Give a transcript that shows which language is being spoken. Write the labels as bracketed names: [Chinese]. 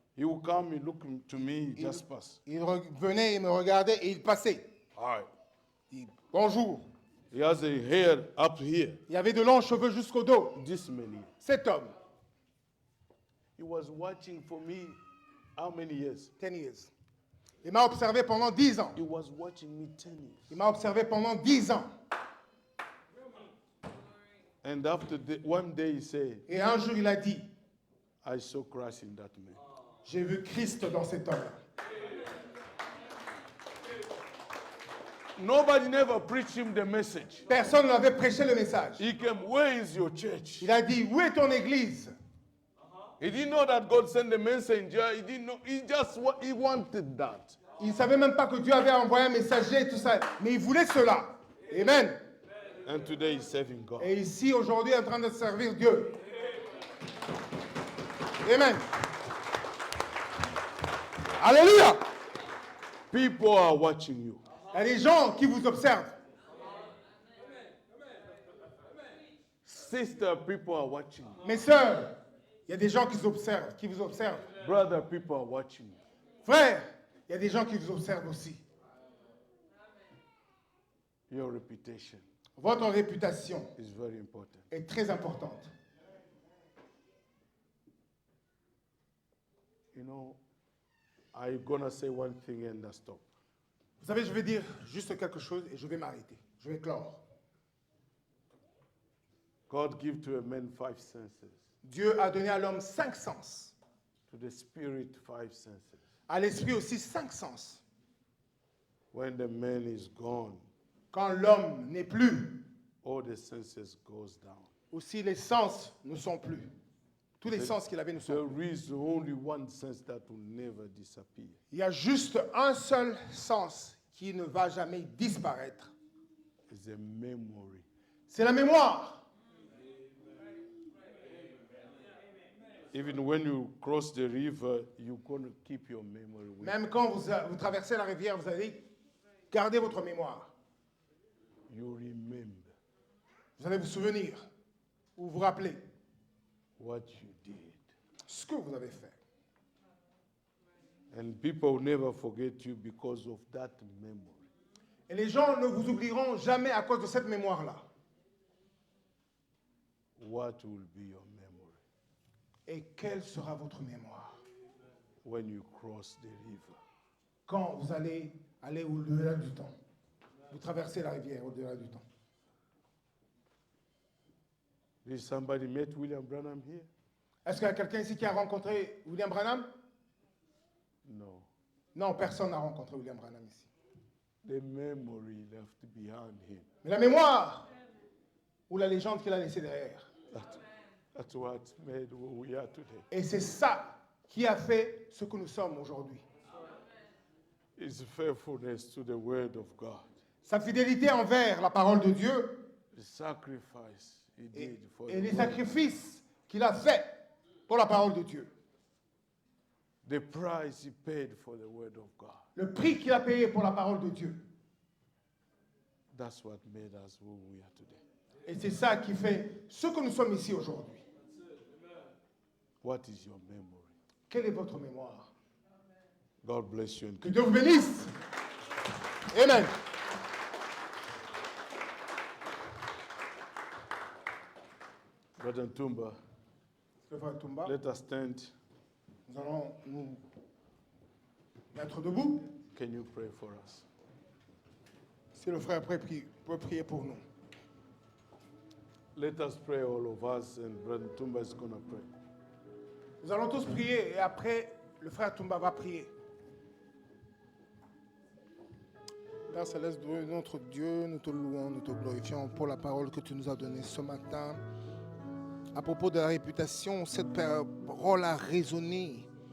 [English] He would come and look to me, he just pass. [French] Il venait, il me regardait et il passait. [English] Hi. [French] Il dit, bonjour. [English] He has a hair up here. [French] Il avait de longs cheveux jusqu'au dos. [English] This man here. [French] Cet homme, [English] He was watching for me how many years? 10 years. [French] Il m'a observé pendant 10 ans. [English] He was watching me 10 years. [French] Il m'a observé pendant 10 ans. [English] And after one day he said, [French] Et un jour, il a dit, [English] I saw Christ in that man. [French] j'ai vu Christ dans cet homme-là. [English] Nobody never preached him the message. [French] Personne ne avait prêché le message. [English] He came, where is your church? [French] Il a dit, où est ton église? [English] He didn't know that God sent the messenger. He didn't know. He wanted that. [French] Il ne savait même pas que Dieu avait envoyé un messager et tout ça. Mais il voulait cela. Amen. [English] And today he's serving God. [French] Et ici, aujourd'hui, en train de servir Dieu. Amen. Alléluia. [English] People are watching you. [French] Il y a des gens qui vous observent. [English] Sister, people are watching you. [French] Mes sœurs, il y a des gens qui vous observent. [English] Brother, people are watching you. [French] Frères, il y a des gens qui vous observent aussi. [English] Your reputation [French] Votre réputation [English] is very important. [French] est très importante. [English] You know, I'm going to say one thing and I stop. [French] Vous savez, je vais dire juste quelque chose et je vais m'arrêter. Je vais clore. [English] God give to a man 5 senses. [French] Dieu a donné à l'homme 5 sens. [English] To the spirit 5 senses. [French] À l'esprit aussi 5 sens. [English] When the man is gone, [French] Quand l'homme n'est plus, [English] all the senses goes down. [French] aussi les sens ne sont plus. Tous les sens qu'il avait ne sont plus. [English] There is only one sense that will never disappear. [French] Il y a juste un seul sens qui ne va jamais disparaître. [English] It's a memory. [French] C'est la mémoire. [English] Even when you cross the river, you're going to keep your memory with you. [French] Même quand vous traversez la rivière, vous allez garder votre mémoire. [English] You remember [French] Vous allez vous souvenir ou vous rappeler [English] what you did. [French] ce que vous avez fait. [English] And people will never forget you because of that memory. [French] Et les gens ne vous oublieront jamais à cause de cette mémoire-là. [English] What will be your memory [French] Et quelle sera votre mémoire [English] when you cross the river? [French] quand vous allez aller au-delà du temps? Vous traversez la rivière au-delà du temps. [English] Did somebody met William Branham here? [French] Est-ce qu'il y a quelqu'un ici qui a rencontré William Branham? [English] No. [French] Non, personne n'a rencontré William Branham ici. [English] The memory left behind him. [French] Mais la mémoire ou la légende qu'il a laissée derrière. [English] That's what made who we are today. [French] Et c'est ça qui a fait ce que nous sommes aujourd'hui. [English] His faithfulness to the word of God. [French] Sa fidélité envers la parole de Dieu [English] The sacrifice he did for [French] et les [English] word. [French] sacrifices qu'il a faits pour la parole de Dieu. [English] The price he paid for the word of God. [French] Le prix qu'il a payé pour la parole de Dieu. [English] That's what made us who we are today. [French] Et c'est ça qui fait ce que nous sommes ici aujourd'hui. [English] What is your memory? [French] Quelle est votre mémoire? [English] God bless you and [French] Que [English] keep [French] Dieu vous bénisse. Amen. [English] Brother Tumba, [French] Le frère Toumba, [English] let us stand. [French] nous allons nous mettre debout. [English] Can you pray for us? [French] Si le frère peut prier pour nous. [English] Let us pray, all of us, and Brother Tumba is going to pray. [French] Nous allons tous prier et après, le frère Toumba va prier. Père Céleste, notre Dieu, nous te louons, nous te glorifions pour la parole que tu nous as donnée ce matin. À propos de la réputation, cette parole a résonné.